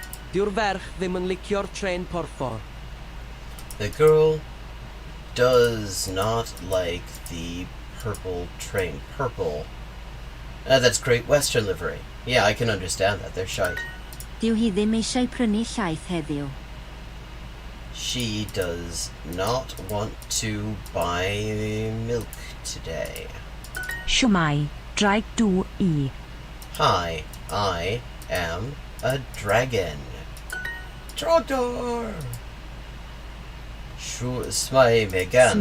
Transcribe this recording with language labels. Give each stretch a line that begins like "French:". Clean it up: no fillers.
Welsh: Dyw'r ferch ddim yn licio'r tren porffor.
English: The girl does not like the purple train. Purple. That's Great Western livery. Yeah, I can understand that. They're shite.
Welsh: Dyw hi ddim eisiau prynu llaeth heddiw.
English: She does not want to buy milk today.
Welsh: Siwmai, draig dŵ I.
English: Hi, I am a dragon.
Welsh: Trogdor! Smai megan.